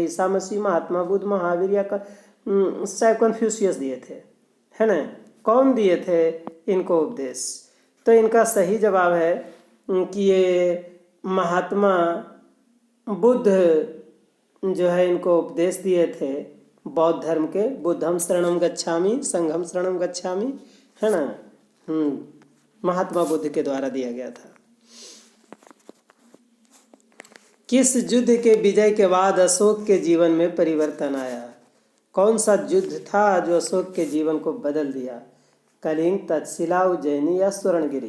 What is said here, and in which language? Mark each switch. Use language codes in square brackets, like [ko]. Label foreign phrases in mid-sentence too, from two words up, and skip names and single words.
[hi] ईसा मसीह, महात्मा बुद्ध, महावीर या शायद कन्फ्यूशियस दिए थे, है ना। कौन दिए थे इनको उपदेश? तो इनका सही जवाब है कि ये महात्मा बुद्ध जो है इनको उपदेश दिए थे बौद्ध धर्म के। [pi] बुद्धम शरणम गच्छामि, संघम शरणम गच्छामि, [hi] है ना। महात्मा बुद्ध के द्वारा दिया गया था। किस युद्ध के विजय के बाद अशोक के जीवन में परिवर्तन आया? कौन सा युद्ध था जो अशोक के जीवन को बदल दिया? कलिंग, तक्षशिला, उज्जैनी या स्वर्णगिरी?